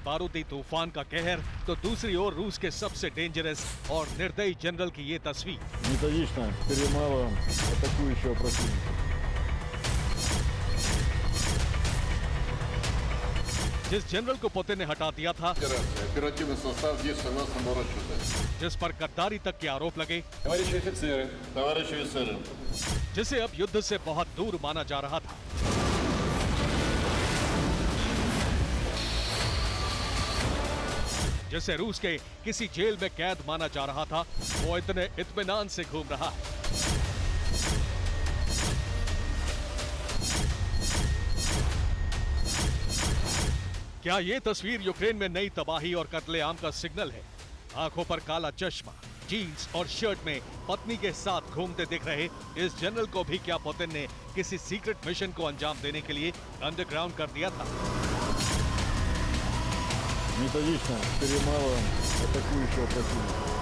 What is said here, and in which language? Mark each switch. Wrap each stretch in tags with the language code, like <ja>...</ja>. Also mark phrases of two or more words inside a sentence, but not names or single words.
<hi>बारूदी तूफान का कहर, तो दूसरी ओर रूस के सबसे डेंजरस और निर्दयी जनरल की ये तस्वीर।</hi> <ru>Методично перемалываем атакующего противника.</ru> <hi>जिस जनरल को पुतिन ने हटा दिया था,</hi> <ru>Оперативный состав действует согласно расчета.</ru> <hi>जिस पर गद्दारी तक के आरोप लगे,</hi> <ru>Товарищи офицеры, товарищи офицеры.</ru> <hi>जिसे अब युद्ध से बहुत दूर माना जा रहा था, जिसे रूस के किसी जेल में कैद माना जा रहा था, वो इतने इत्मीनान से घूम रहा है। क्या ये तस्वीर यूक्रेन में नई तबाही और कत्लेआम का सिग्नल है? आंखों पर काला चश्मा, जीन्स और शर्ट में पत्नी के साथ घूमते दिख रहे इस जनरल को भी क्या पुतिन ने किसी</hi> <en>secret mission</en> <hi>को अंजाम देने के लिए अंडरग्राउंड कर दिया था?</hi> <ru>Методично перемалываем атакующего противника.</ru>